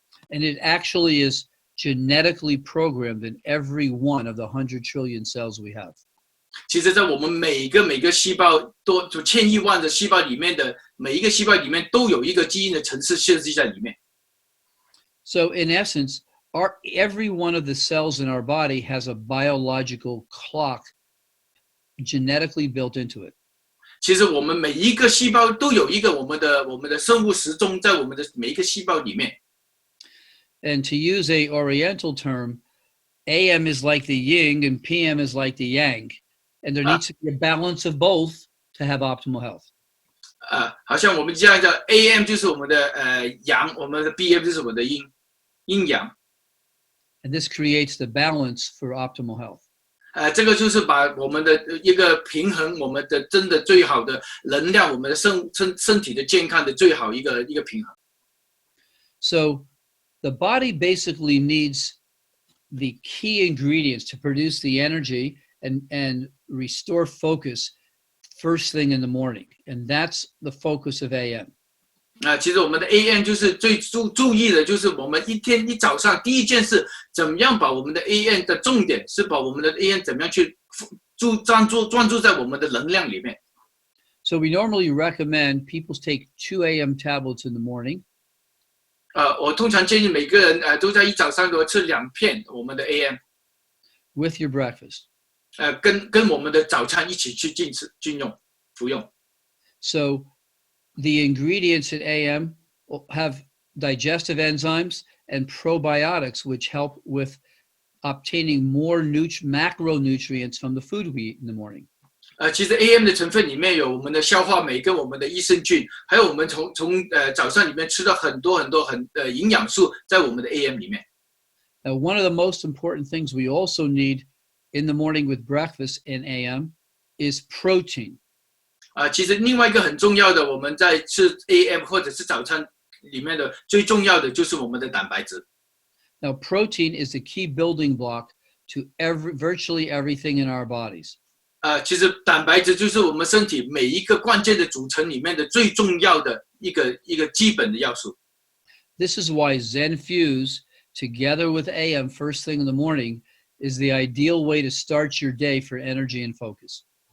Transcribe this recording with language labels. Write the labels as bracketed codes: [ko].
[en] And it actually is genetically programmed in every one of the 100 trillion cells we have. [zh] 其实，在我们每个细胞就1000亿万的细胞里面的每一个细胞里面，都有一个基因的程式设计在里面。 [en] So in essence, every one of the cells in our body has a biological clock genetically built into it. [zh] 其实我们每一个细胞都有一个我们的生物时钟在我们的每一个细胞里面。 [en] And to use a Oriental term, AM is like the yin and PM is like the yang. And there needs to be a balance of both to have optimal health. [zh] 好像我们这样的 AM 就是我们的阳，我们的 PM 就是我们的阴阳。 [en] And this creates the balance for optimal health. [zh] 这个就是把我们的一个平衡，我们的真的最好的能量，我们的身体的健康的最好一个平衡。 [en] So the body basically needs the key ingredients to produce the energy and restore focus first thing in the morning. And that's the focus of AM. [zh] 其实我们的 AM 就是最注意的，就是我们一早上第一件事，怎么样把我们的 AM 的重点是把我们的 AM 怎么样去专注在我们的能量里面。 [en] So we normally recommend people take 2 AM tablets in the morning. [zh] 我通常建议每个人都在一早上都吃2片我们的 AM， [en] with your breakfast. [zh] 跟我们的早餐一起去服用。 [en] So the ingredients in AM have digestive enzymes and probiotics, which help with obtaining more macronutrients from the food we eat in the morning. [zh] 其实 AM 的成分里面有我们的消化酶跟我们的益生菌，还有我们从早上里面吃到很多营养素在我们的 AM 里面。 [en] Now, one of the most important things we also need in the morning with breakfast in AM is protein. [zh] 其实另外一个很重要的，我们在吃 AM 或者是早餐里面的最重要的就是我们的蛋白质。 [en] Now, protein is the key building block to virtually everything in our bodies. [zh] 其实蛋白质就是我们身体每一个关键的组成里面的最重要的一个基本的要素。 [en] This is why Zen Fuse, together with AM first thing in the morning, is the ideal way to start your day for energy and focus.